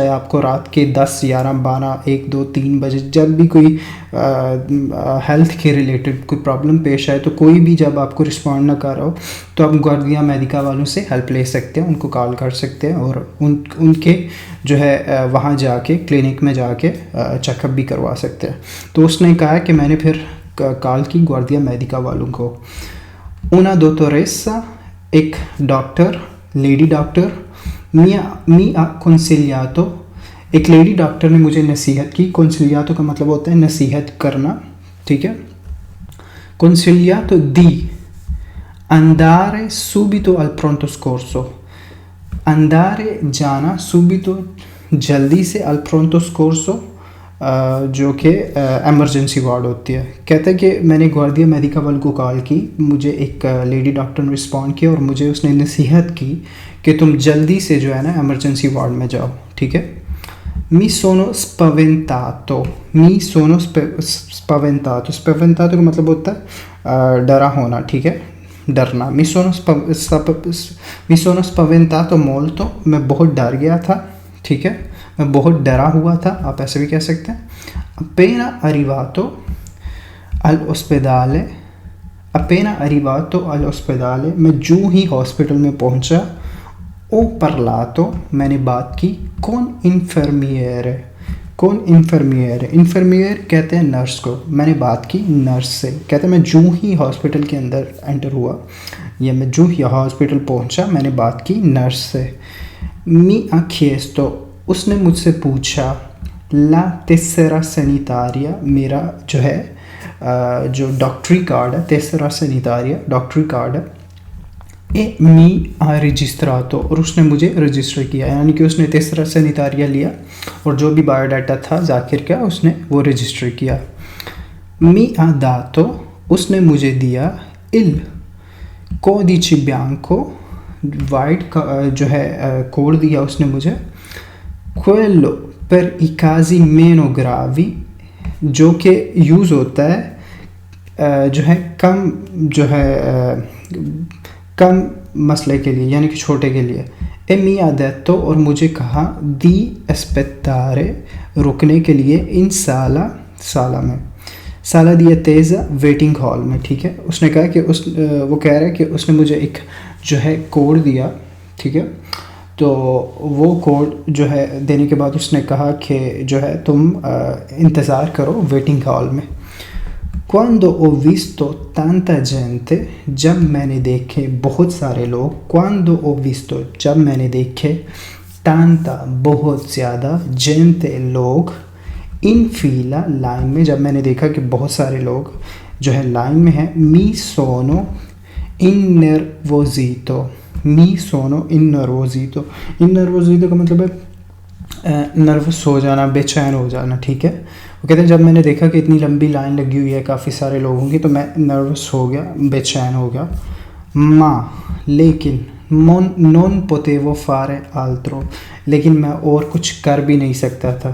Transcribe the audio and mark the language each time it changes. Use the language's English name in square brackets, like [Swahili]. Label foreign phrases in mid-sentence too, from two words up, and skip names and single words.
[Hindi] चाहे आपको रात के 10, 11, 12, 1, 2, 3 बजे जब भी कोई हेल्थ के रिलेटेड कोई प्रॉब्लम पेश आए, तो कोई भी जब आपको रिस्पॉन्ड ना कर रहा हो, तो आप ग्वार्डिया मेडिका वालों से हेल्प ले सकते हैं, उनको कॉल कर सकते हैं और उनके जो है वहाँ जाके क्लिनिक में जाके चेकअप भी करवा सकते हैं। तो उसने कहा कि मैंने फिर कॉल की गुआर्डिया मेडिका वालों को। [Italian] una dottoressa, [Hindi] एक डॉक्टर, [English] lady doctor, [Italian] mi ha consigliato, [Hindi] एक [English] lady doctor [Hindi] ने मुझे नसीहत की। consigliato का मतलब होता है नसीहत करना, ठीक है। [Italian] consigliato di andare subito al pronto soccorso, andare जाना, subito [Hindi] जल्दी से, [Italian] al pronto soccorso [Hindi] जो कि [English] emergency ward [Hindi] होती है। कहता है कि मैंने गुआर्डिया मेडिका वालों को कॉल की, मुझे एक [English] lady doctor [Hindi] ने रिस्पॉन्ड किया और मुझे उसने नसीहत की कि तुम जल्दी से जो है ना [English] emergency ward [Hindi] में जाओ, ठीक है। [Italian] mi sono spaventato, mi sono spaventato, [Hindi] स्पवेंतातो का मतलब होता है डरा होना, ठीक है, डरना। [Italian] mi sono spaventato molto, [Hindi] मैं बहुत डर गया था, ठीक है, मैं बहुत डरा हुआ था, आप ऐसे भी कह सकते हैं। [Italian] appena arrivato all'ospedale, appena arrivato all'ospedale, [Hindi] मैं जो ही हॉस्पिटल में पहुंचा, [Italian] ho parlato, [Hindi] मैंने बात की, [Italian] con infermiere, con infermiere, infermiere [Hindi] कहते हैं नर्स को, मैंने बात की नर्स से। कहते हैं मैं जो ही हॉस्पिटल के अंदर एंटर हुआ या मैं जो ही हॉस्पिटल पहुंचा, मैंने बात की नर्स से। [Italian] mi ha chiesto, [Hindi] उसने मुझसे पूछा, [Italian] la tessera sanitaria, [Hindi] मेरा जो है जो डॉक्टरी कार्ड है, [Italian] tessera sanitaria [Hindi] डॉक्टरी कार्ड है, [Italian] e mi ha registrato, [Hindi] और उसने मुझे रजिस्टर किया, यानी कि उसने [Italian] tessera sanitaria [Hindi] लिया और जो भी बायोडाटा था जाकिर का उसने वो रजिस्टर किया। [Italian] mi ha dato, [Hindi] उसने मुझे दिया, [Italian] il codice bianco, [Hindi] वाइट का जो है कोड दिया उसने मुझे, [Italian] quello per i casi meno gravi, [Hindi] जो कि यूज़ होता है जो है कम, जो है कम मसले के लिए, यानी कि छोटे के लिए। [Italian] e mi ha detto, [Hindi] और मुझे कहा, [Italian] di aspettare, [Hindi] रुकने के लिए, [Italian] in sala, [Hindi] साला में, [Italian] sala di attesa, [English] waiting hall [Hindi] में, ठीक है। उसने कहा कि वो कह रहा है कि उसने मुझे एक जो है कोड दिया, ठीक है। तो वो कोड जो है देने के बाद उसने कहा कि जो है तुम इंतज़ार करो [English] waiting hall [Hindi] में। [Italian] Quando ho visto tanta gente, [Hindi] जब मैंने देखे बहुत सारे लोग, [Italian] quando ho visto, [Hindi] जब मैंने देखे, tanta बहुत ज़्यादा, gente लोग, [Italian] in fila [Hindi] लाइन में, जब मैंने देखा कि बहुत सारे लोग जो है लाइन में हैं, [Italian] mi sono innervosito, mi sono innervosito, [Hindi] इनर्वोजितो का मतलब है नर्वस हो जाना, बेचैन हो जाना, ठीक है। वो कहते हैं जब मैंने देखा कि इतनी लंबी लाइन लगी हुई है काफ़ी सारे लोगों की, तो मैं नर्वस हो गया, बेचैन हो गया। माँ, लेकिन [Italian] non potevo fare altro, [Hindi] लेकिन मैं और कुछ कर भी नहीं सकता था।